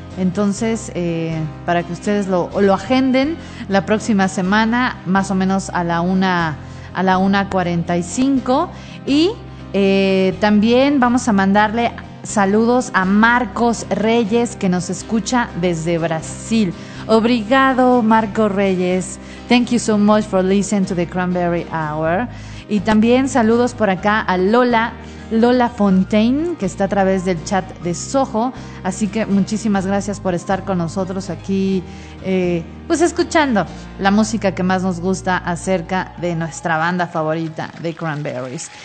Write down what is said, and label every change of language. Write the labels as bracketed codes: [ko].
[es] Entonces, para que ustedes lo agenden la próxima semana, más o menos a la 1:45. Y también vamos a mandarle saludos a Marcos Reyes, que nos escucha desde Brasil. [pt] Obrigado, Marcos Reyes. [en] Thank you so much for listening to the Cranberry Hour. [es] Y también saludos por acá a Lola Fontaine, que está a través del chat de Soho. Así que muchísimas gracias por estar con nosotros aquí, pues escuchando la música que más nos gusta acerca de nuestra banda favorita, The Cranberries.